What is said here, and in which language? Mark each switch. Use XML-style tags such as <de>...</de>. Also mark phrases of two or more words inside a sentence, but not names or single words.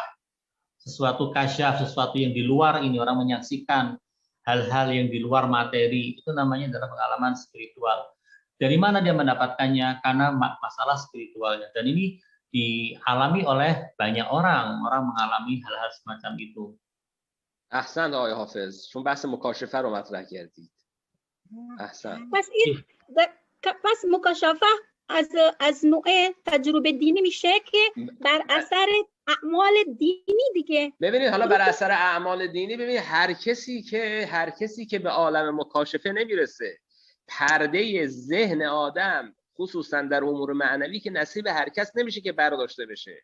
<id>Sesuatu kasyaf, sesuatu yang di luar ini, orang menyaksikan hal-hal yang di luar materi, itu namanya adalah pengalaman spiritual. Dari mana dia mendapatkannya? Karena masalah spiritualnya. Dan ini dialami oleh banyak orang. Orang mengalami hal-hal semacam itu.</id> <fa>احسن آقای حافظ. چون بحث مکاشفه رو مطرح کردید. احسن. پس مکاشفه از نوع تجربه دینی میشه که بر اثر اعمال دینی دیگه. ببینید حالا بر اثر اعمال دینی، ببینید هر کسی که به عالم مکاشفه نمیرسه، پرده ذهن آدم خصوصا در امور معنوی که نصیب هر کس نمیشه که برداشته بشه.</fa>